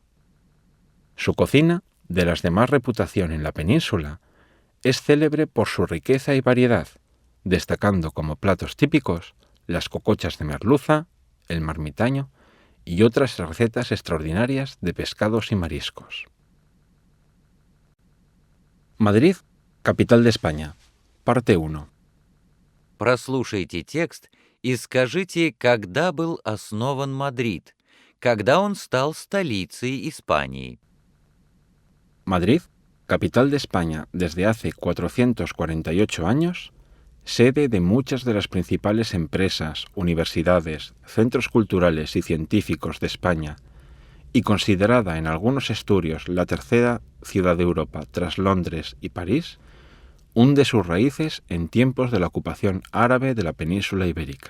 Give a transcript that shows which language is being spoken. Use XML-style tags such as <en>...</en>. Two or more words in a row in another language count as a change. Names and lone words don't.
<es>Su cocina, de las de más reputación en la península, es célebre por su riqueza y variedad, destacando como platos típicos las cocochas de merluza, el marmitaño y otras recetas extraordinarias de pescados y mariscos. Madrid, capital de España. Parte 1.</es> <ru>Прослушайте текст и скажите, когда был основан Мадрид, когда он стал столицей Испании.</ru> <es>Madrid, capital de España desde hace 448 años, sede de muchas de las principales empresas, universidades, centros culturales y científicos de España, y considerada en algunos estudios la tercera ciudad de Europa tras Londres y París, hunde sus raíces en tiempos de la ocupación árabe de la península ibérica.</es>